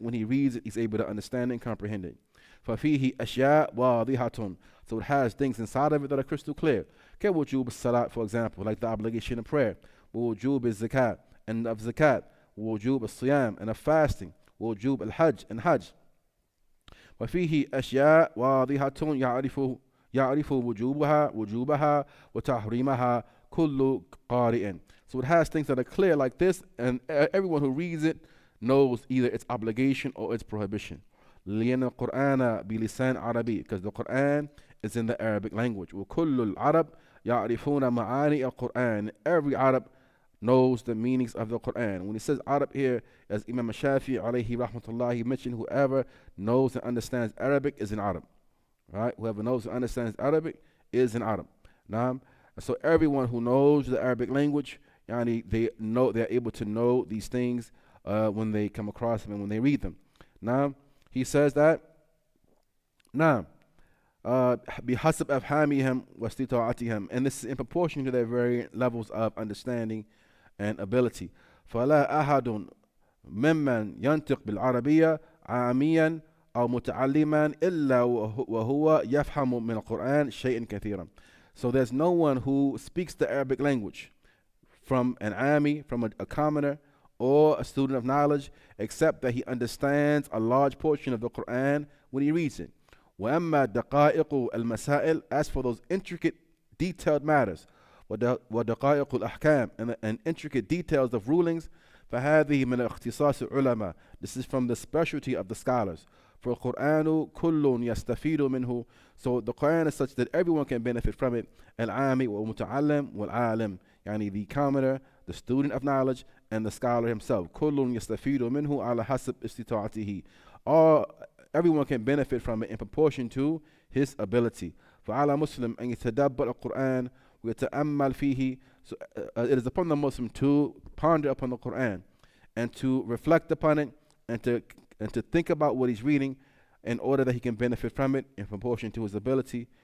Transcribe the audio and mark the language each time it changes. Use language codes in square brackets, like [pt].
[en] When he reads it, he's able to understand and comprehend it. [ar] ففيه أشياء واضحة. [en] So it has things inside of it that are crystal clear. [ar] كوجوب الصلاة, [en] for example, like the obligation of prayer. [ar] ووجوب الزكاة, [en] and of zakat. [ar] ووجوب الصيام, [en] and of fasting. [ar] ووجوب الحج, [en] and hajj. [ar] وفيه أشياء واضحة يعرف وجوبها وتحريمها kullu qari'in. [en] So it has things that are clear like this, and everyone who reads it knows either its obligation or its prohibition. [ar] لأن القرآن بلسان عربي, [en] because the Quran is in the Arabic language. [ar] وكل العرب يعرفون معاني القرآن. [en] Every Arab knows the meanings of the Quran. When he says Arab here, as Imam Shafi alayhi rahmatullah, he mentioned whoever knows and understands Arabic is an Arab. Right? Whoever knows and understands Arabic is an Arab. Naam. So everyone who knows the Arabic language, yani they're able to know these things when they come across them and when they read them. Now, he says that, now, [ar] بحسب أفهامهم واستطاعتهم, [en] and this is in proportion to their varying levels of understanding and ability. [ar] فلا أحد ممن ينطق بالعربية عاميا أو متعلما إلا وهو يفهم من القرآن شيئا كثيرا. [en] So there's no one who speaks the Arabic language, from an ami, from a commoner, or a student of knowledge, except that he understands a large portion of the Quran when he reads it. [ar] وَأَمَّا دَقَائِقُ الْمَسَائِل, [en] as for those intricate, detailed matters, [ar] وَدَقَائِقُ الْأَحْكَامِ, [en] and intricate details of rulings, [ar] فَهَذِهِ مِنَ اخْتِصَاصِ الْعُلَمَاءِ, [en] this is from the specialty of the scholars. For [ar] Qur'anu kullun yastafidu minhu. [en] So the Quran is such that everyone can benefit from it. [ar] Al-ami wal-muta'allim wal-alim. [en] Yani the commenter, the student of knowledge, and the scholar himself. [ar] Kullun yastafidu minhu ala hasab istita'atihi. [en] Everyone can benefit from it in proportion to his ability. [ar] فعلى مسلم أن يتدبر القرآن ويتأمل فيه. [en] So it is upon the Muslim to ponder upon the Quran and to reflect upon it and to think about what he's reading in order that he can benefit from it in proportion to his ability.